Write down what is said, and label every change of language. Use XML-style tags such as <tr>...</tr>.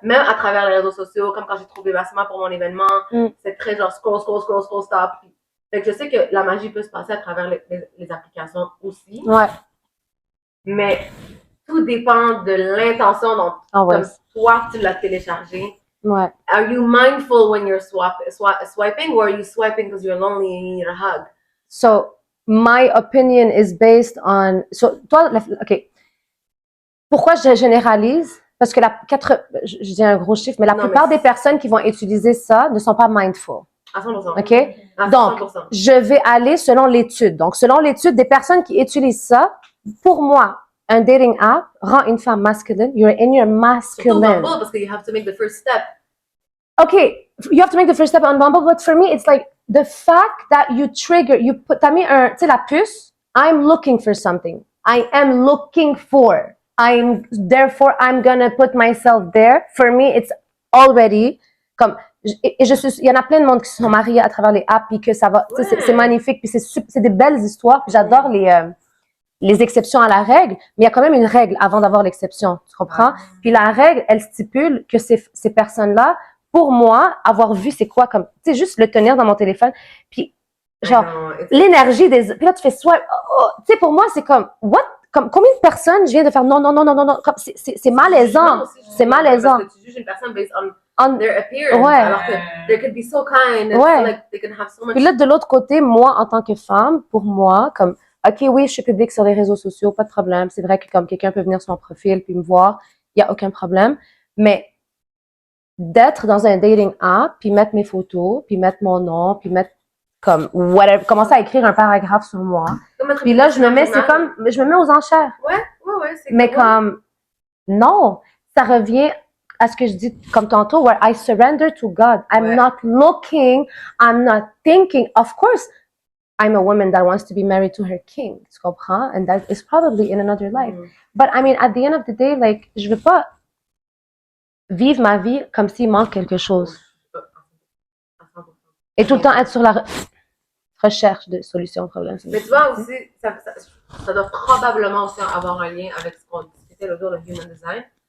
<fr>Même à travers les réseaux sociaux, comme quand j'ai trouvé Bassima pour mon événement. C'est très genre scroll, stop. Fait que je sais que la magie peut se passer à travers les applications aussi. Ouais. Mais tout dépend de l'intention dont comme toi, tu l'as téléchargé. Ouais.</fr> <en>Are you mindful when you're swiping, or are you swiping because you're lonely and you need a hug? So, my opinion is based on...</en> <fr>So, toi, OK. Pourquoi je généralise? Parce que je dis un gros chiffre, mais la plupart des personnes qui vont utiliser ça ne sont pas mindful. À 100%. OK? À 100%. Donc, je vais aller selon l'étude. Donc, selon l'étude, des personnes qui utilisent ça, pour moi, un dating app rend une femme masculine.</fr> <en>You're in your masculine.</en> <fr>Surtout Bumble, parce que</fr> <en>you have to make the first step. Okay, you have to make the first step on Bumble, but for me, it's like the fact that</en> <fr>t'as mis tu sais, la puce,</fr> <en>I'm looking for something. I am looking for. Therefore, I'm gonna put myself there. For me, it's already,</en> <fr>comme, il y en a plein de monde qui se sont mariés à travers les apps, puis que ça va, c'est magnifique, puis c'est des belles histoires, puis j'adore les exceptions à la règle, mais il y a quand même une règle avant d'avoir l'exception, tu comprends? Puis la règle, elle stipule que ces personnes-là, pour moi, avoir vu c'est quoi comme, tu sais, juste le tenir dans mon téléphone, puis genre, l'énergie puis là tu fais swipe, tu sais, pour moi c'est comme, comme combien de personnes je viens de faire non, comme c'est malaisant, c'est malaisant. Parce que tu juges une personne</fr> <en>based on their appearance.</en> <fr>Ouais. Alors que</fr> <en>they could be so kind. And</en> <fr>Ouais.</fr> <en>so, like, they can have so much...</en> <fr>Puis là, de l'autre côté, moi, en tant que femme, pour moi, comme, OK, oui, je suis publique sur les réseaux sociaux, pas de problème. C'est vrai que comme quelqu'un peut venir sur mon profil puis me voir, il y a aucun problème. Mais d'être dans un dating app, puis mettre mes photos, puis mettre mon nom, puis mettre comme whatever, commencer à écrire un paragraphe sur moi. Puis là, je me mets, c'est comme, je me mets aux enchères. Ouais, c'est Mais comme, non, ça revient à ce que je dis comme tantôt,</fr> <en>where I surrender to God. I'm not looking, I'm not thinking. Of course, I'm a woman that wants to be married to her king.</en> <fr>Tu comprends?</fr> <en>And that is probably in another life. But I mean, at the end of the day, like,</en> <fr>je veux pas vivre ma vie comme s'il manque quelque chose. Et tout le temps être sur la recherche de solutions aux problèmes. Mais tu vois aussi, ça doit probablement aussi avoir un lien avec ce qu'on discutait l'autre jour, le human design.</fr>